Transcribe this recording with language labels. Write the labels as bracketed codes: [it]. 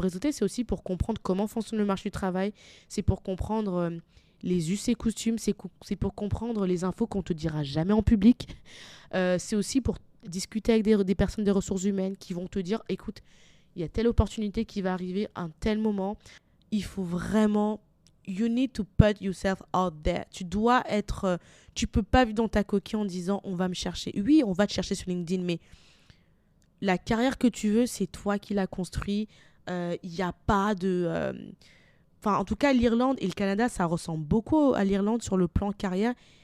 [fr] Réseauter, c'est aussi pour comprendre comment fonctionne le marché du travail. C'est pour comprendre les us et coutumes. C'est pour comprendre les infos qu'on te dira jamais en public. C'est aussi pour discuter avec des personnes des ressources humaines qui vont te dire, écoute, il y a telle opportunité qui va arriver à un tel moment. il faut vraiment... [en] You need to put yourself out there. [fr] Tu dois être... tu peux pas vivre dans ta coquille en disant on va me chercher. Oui, on va te chercher sur LinkedIn, mais la carrière que tu veux, c'est toi qui l'as construit. Il n'y a pas de... Enfin, en tout cas, l'Irlande et le Canada, ça ressemble beaucoup à l'Irlande sur le plan carrière.